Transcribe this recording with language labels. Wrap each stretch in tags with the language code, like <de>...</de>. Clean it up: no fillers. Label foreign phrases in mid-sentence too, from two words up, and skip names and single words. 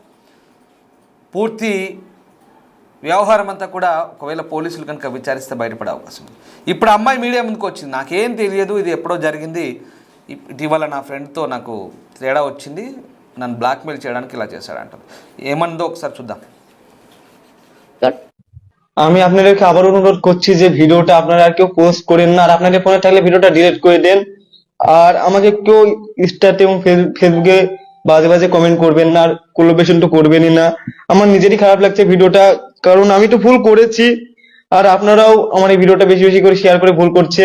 <te>పూర్తి వ్యవహారం అంతా కూడా ఒకవేళ పోలీసులు కనుక విచారిస్తే బయటపడే అవకాశం ఉంది. ఇప్పుడు అమ్మాయి మీడియా ముందుకు వచ్చింది, నాకేం తెలియదు, ఇది ఎప్పుడో జరిగింది, ఇటీవల నా ఫ్రెండ్తో నాకు తేడా వచ్చింది, నన్ను బ్లాక్మెయిల్ చేయడానికి ఇలా చేశాడంటారు. ఏమన్నదో ఒకసారి చూద్దాం.</te> <bn>আমি আপনাদেরকে আবার অনুরোধ করছি যে ভিডিওটা আপনারা কেউ পোস্ট করেন না, আর আপনাদের ফোনে থাকলে ভিডিওটা ডিলিট করে দেন। আর আমাকে কেউ ইনস্টাতে এবং ফেসবুকে বাজে বাজে কমেন্ট করবেন না, আর কোলাবোরেশন তো করবেনই না। আমার নিজেরই খারাপ লাগছে ভিডিওটা, কারণ আমি তো ভুল করেছি, আর আপনারাও আমার এই ভিডিওটা বেশি বেশি করে শেয়ার করে ভুল করছেন।</bn>